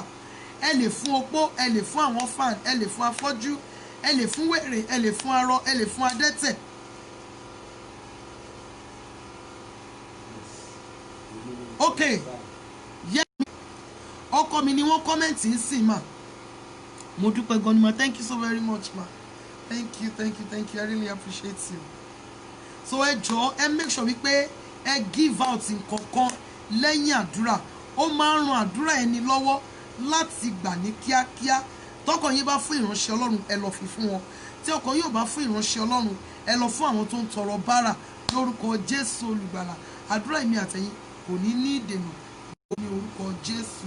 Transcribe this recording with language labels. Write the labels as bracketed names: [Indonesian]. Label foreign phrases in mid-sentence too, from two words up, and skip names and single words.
[Yoruba] Ẹ lè fún opó, ẹ lè fún àwọn fan, ẹ lè fún afọ́jú, ẹ lè fún wèrè, ẹ lè fún arọ, ẹ lè fún adẹ́tẹ̀. Okay, ọkọ mi ni wọ́n kọ́mẹ̀ntì ń sìn mà. Mo dúpẹ́ gan ni ma, [English] thank you so very much ma, thank you I really appreciate you. [Yoruba] So ẹ jọ̀ọ́ ẹ [English] make sure [Yoruba] wípé ẹ [English] give out [Yoruba] nǹkankan lẹ́yìn àdúrà, ó máa ń ran àdúrà ẹni lọ́wọ́ láti gbà ní kíákíá. Tọkàn yín bá fún ìránṣẹ́ Ọlọ́run ẹ lọ fi fún wọn, tí ọkàn yín ò bá fún ìránṣẹ́ Ọlọ́run ẹ lọ fún àwọn tó ń tọrọ bárà. Lórúkọ Jésù olùgbàlà, àdúrà èmi àtẹ̀yin kò ní ní ìdènà ní orúkọ Jésù.